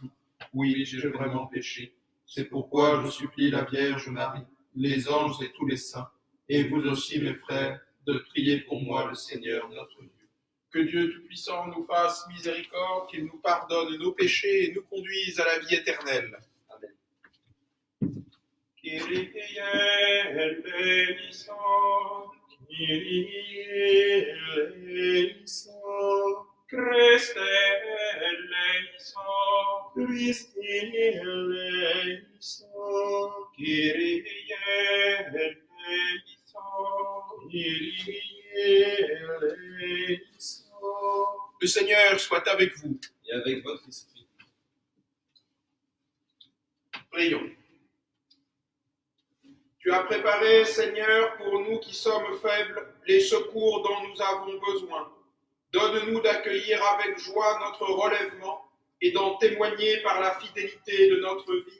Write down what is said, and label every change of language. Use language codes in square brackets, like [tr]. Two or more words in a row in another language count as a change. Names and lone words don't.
[fr] Oui, j'ai vraiment péché. C'est pourquoi je supplie la Vierge Marie, les anges et tous les saints, et vous aussi, mes frères, de prier pour moi le Seigneur notre Dieu. Que Dieu Tout-Puissant nous fasse miséricorde, qu'il nous pardonne nos péchés et nous conduise à la vie éternelle. Amen. [el] Κύριε ἐλέησον, Κύριε ἐλέησον, Χριστὲ ἐλέησον, Χριστὲ ἐλέησον, Κύριε ἐλέησον, Κύριε ἐλέησον. [fr] Le Seigneur soit avec vous. Et avec votre esprit. Prions. Tu as préparé, Seigneur, pour nous qui sommes faibles, les secours dont nous avons besoin. Donne-nous d'accueillir avec joie notre relèvement et d'en témoigner par la fidélité de notre vie.